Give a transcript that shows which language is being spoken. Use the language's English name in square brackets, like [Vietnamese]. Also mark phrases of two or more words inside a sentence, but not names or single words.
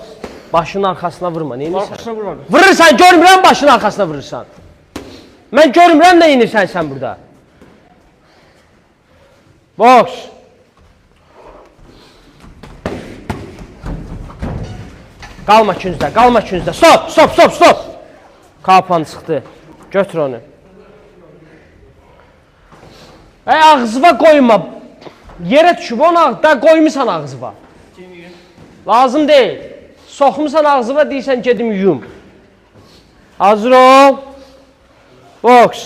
[Azerbaijani] Başının arxasına vurma, neyinirsən? Arxasına vurmadım. Vurursan, görmürəm başının arxasına vurursan. Mən görmürəm nə inirsən sən burada. Boks. Qalma küncdə, qalma küncdə. [English] Stop, stop, stop, stop. [Azerbaijani] Kapan çıxdı. Götür onu. Ağzıva qoyma. Yerə düşüb, onu da qoymusan ağzıva. Lazım deyil. Soxmusan ağzıva, deyirsən gedim yum. Hazır ol. Boks.